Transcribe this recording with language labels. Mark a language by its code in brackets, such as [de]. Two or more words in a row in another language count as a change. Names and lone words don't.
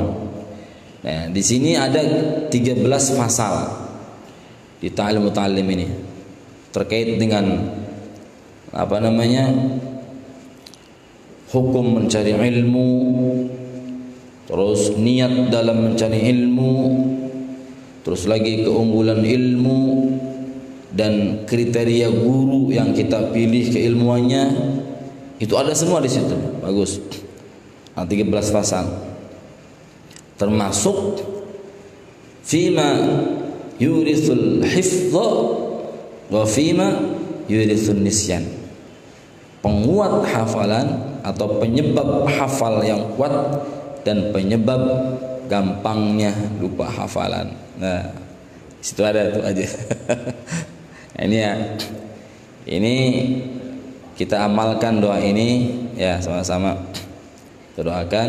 [id] Nah, di sini ada 13 fasal di Ta'lim Muta'allim ini terkait dengan hukum mencari ilmu, terus niat dalam mencari ilmu, terus lagi keunggulan ilmu dan kriteria guru yang kita pilih keilmuannya. Itu ada semua di situ. Bagus. 13 pasal. [ar] Termasuk فيما يورث الحفظ وفيما يورث النسيان. [id] Penguat hafalan atau penyebab hafal yang kuat dan penyebab gampangnya lupa hafalan. Nah, situ ada tuh aja. Ini ya. Ini kita amalkan doa ini ya, sama-sama kita doakan.